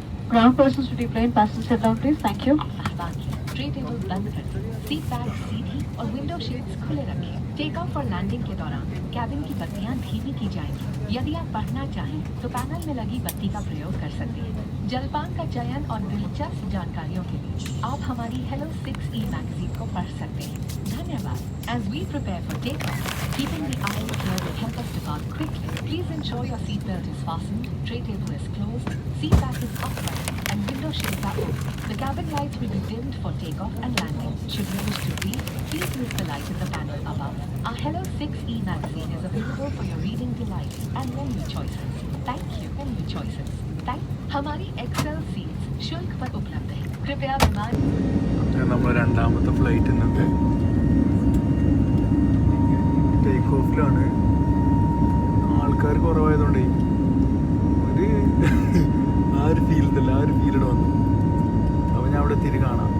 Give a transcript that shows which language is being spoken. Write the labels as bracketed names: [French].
[English] Ground person to plane passenger set down please. Thank you. [Hindi] Tray table बंद करें, seat bag सीधी और window shades खुले रखें। Take off और लैंडिंग के दौरान कैबिन की बत्तियां धीमी की जाएंगी। यदि आप पढ़ना चाहें तो पैनल में लगी बत्ती का प्रयोग कर सकते हैं। जलपान का चयन और दिलचस्प जानकारियों के लिए आप हमारी हेलो 6E मैगजीन को पढ़ सकते हैं। धन्यवाद। [English] As we prepare for takeoff, keeping the aisle clear will help us depart quickly. Please ensure your seat belt is fastened, tray table is closed, seat back is upright, and window shades are open. The cabin lights will be dimmed for takeoff and landing. Should you wish to read, please use the light in the panel above. Our Hello 6E magazine is available for your reading delight and menu choices. Thank you. Menu choices. [Hindi] हमारी Excel seats शुल्क पर उपलब्ध है। कृपया विमान [Malayalam] നമ്മൾ രണ്ടാമത്തെ flight ഇന്നത്തെ ടേക്ക് ഓഫിലാണ്. ആൾക്കാർ കുറവായതുകൊണ്ടേ ഒരു ആ ഒരു ഫീലില്ല, ആ ഒരു ഫീലിഡ് വന്നു. അപ്പോൾ ഞാൻ അവിടെ തിരി കാണാം.